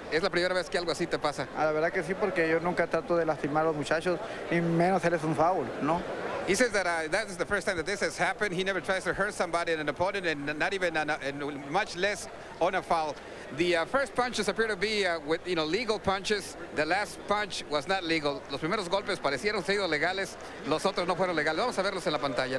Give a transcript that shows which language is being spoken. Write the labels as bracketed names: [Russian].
[Spanish] Es la primera vez que algo así te pasa. La verdad que sí, porque yo nunca trato de lastimar a los muchachos, y menos hacerles un foul, ¿no? [English] He says that that is the first time that this has happened. He never tries to hurt somebody, an opponent, and not even, and much less on a foul. The first punches appear to be with legal punches. The last punch was not legal. [Spanish] Los primeros golpes parecieron ser legales. Los otros no fueron legales. Vamos a verlos en la pantalla.